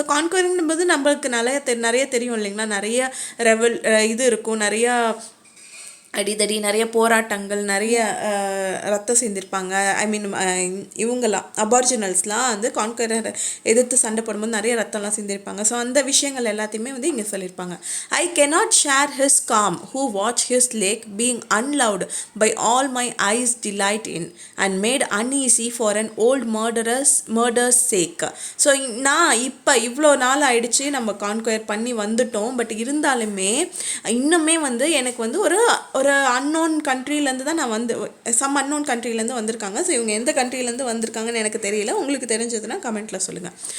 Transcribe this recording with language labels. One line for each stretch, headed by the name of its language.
Tamil: So conquering போது நம்மளுக்கு நிறைய தெரியும் இல்லைங்களா, நிறைய இது இருக்கும், நிறையா அடிதடி, நிறைய போராட்டங்கள், நிறைய ரத்தம் சிந்திருப்பாங்க. ஐ மீன் இவங்கெல்லாம் அபார்ஜினல்ஸ்லாம் வந்து கான்கரர் எதிர்த்து சண்டை போடும்போது நிறைய ரத்தம்லாம் சிந்திருப்பாங்க. ஸோ அந்த விஷயங்கள் எல்லாத்தையுமே வந்து இங்கே சொல்லியிருப்பாங்க.
English: I cannot share his calm who watch his lake being unloved by all my eyes delight in and made uneasy for an old murder's sake.
Tamil: So நான் இப்போ இவ்வளோ நாள் ஆயிடுச்சு நம்ம கான்கொயர் பண்ணி வந்துட்டோம். பட் இருந்தாலுமே இன்னுமே வந்து எனக்கு வந்து ஒரு அன்னோன் கண்ட்ரிலேருந்து தான் நான் வந்து அன்னோன் கண்ட்ரிலேருந்து வந்திருக்காங்க. ஸோ இவங்க எந்த கண்ட்ரிலேருந்து வந்திருக்காங்கன்னு எனக்கு தெரியல, உங்களுக்கு தெரிஞ்சதுன்னா கமெண்ட்டில் சொல்லுங்கள்.